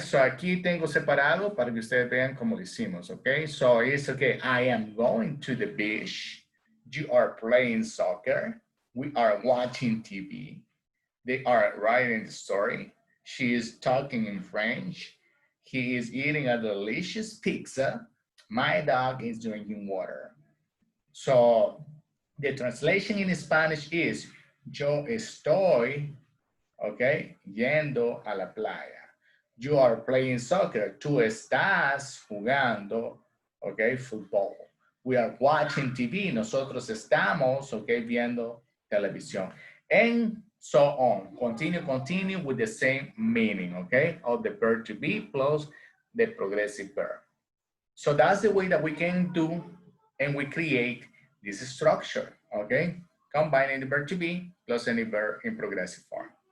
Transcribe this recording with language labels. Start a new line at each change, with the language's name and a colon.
Spanish: So aquí tengo separado para que ustedes vean cómo lo hicimos, okay?
English: So it's okay, I am going to the beach. You are playing soccer. We are watching TV. They are writing the story. She is talking in French. He is eating a delicious pizza. My dog is drinking water. So the translation in Spanish is,
Spanish: yo estoy, okay, yendo a la playa.
English: You are playing soccer.
Spanish: Tú estás jugando, okay, fútbol.
English: We are watching TV.
Spanish: Nosotros estamos, okay, viendo televisión.
English: And so on. Continue with the same meaning, okay, of the verb to be plus the progressive verb. So that's the way that we can do and we create this structure, okay, combining the verb to be plus any verb in progressive form.